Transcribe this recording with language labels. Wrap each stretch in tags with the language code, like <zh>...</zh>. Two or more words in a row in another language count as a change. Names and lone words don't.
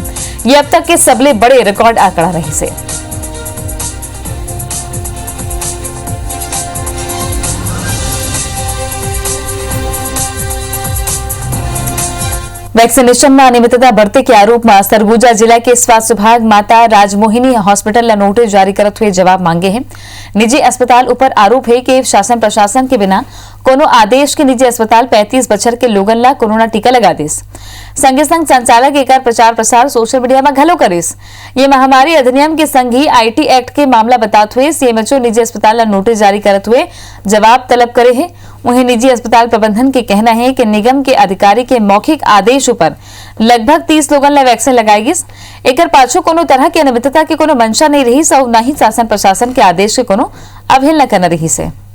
<hne>ये अब तक के सबले बड़े रिकॉर्ड आंकड़ा रही से। वैक्सीनेशन में अनियमितता बढ़ते के आरोप में सरगुजा जिला के स्वास्थ्य विभाग माता राजमोहिनी हॉस्पिटल ला नोटिस जारी करते हुए जवाब मांगे हैं। निजी अस्पताल ऊपर आरोप है कि शासन प्रशासन के बिना कोनो आदेश के निजी अस्पताल 35 बछर के लोगन ला कोरोना टीका लगा दिस। संगे संग संचालक एकर प्रचार प्रसार</hne> <en>social media</en> <hne>में घलो करिस। ये महामारी अधिनियम के संग ही IT एक्ट के मामला बताते हुए CMHO निजी अस्पताल ला नोटिस जारी करते हुए जवाब तलब करे है। वहीं निजी अस्पताल प्रबंधन के कहना है कि निगम के अधिकारी के मौखिक आदेश पर लगभग 30 लोगन ला वैक्सीन लगाई गिस। एकर पाछू कोनो तरह की अनियमितता के कोनो मंशा नहीं रही और न ही शासन प्रशासन के आदेश के कोनो अवहेलना करना रही से।</hne>